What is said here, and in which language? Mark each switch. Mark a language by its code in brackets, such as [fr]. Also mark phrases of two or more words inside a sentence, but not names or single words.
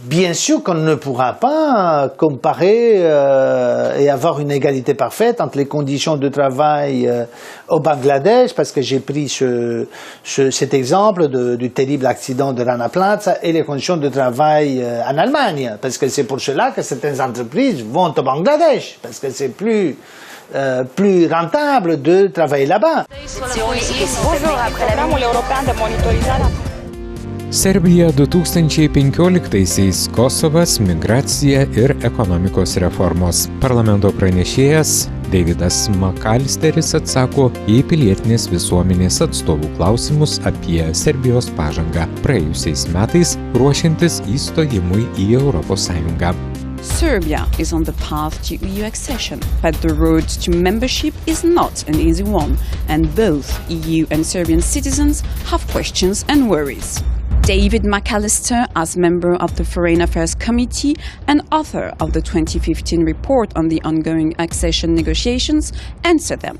[fr] Bien sûr qu'on ne pourra pas comparer et avoir une égalité parfaite entre les conditions de travail au Bangladesh, parce que j'ai pris cet exemple du terrible accident de Rana Plaza, et les conditions de travail en Allemagne, parce que c'est pour cela que certaines entreprises vont au Bangladesh, parce que c'est plus rentable de travailler là-bas. [lt] Serbija 2015-aisiais Kosovas, migracija ir ekonomikos reformos. Parlamento pranešėjas Davidas Makalsteris atsako į pilietinės visuomenės atstovų klausimus apie Serbijos pažangą praėjusiais metais ruošiantis įstojimui į Europos Sąjungą. [en] Serbia is on the path to EU accession, but the road to membership is not an easy one, and both EU and Serbian citizens have questions and worries. David McAllister, as member of the Foreign Affairs Committee and author of the 2015 report on the ongoing accession negotiations, answered them.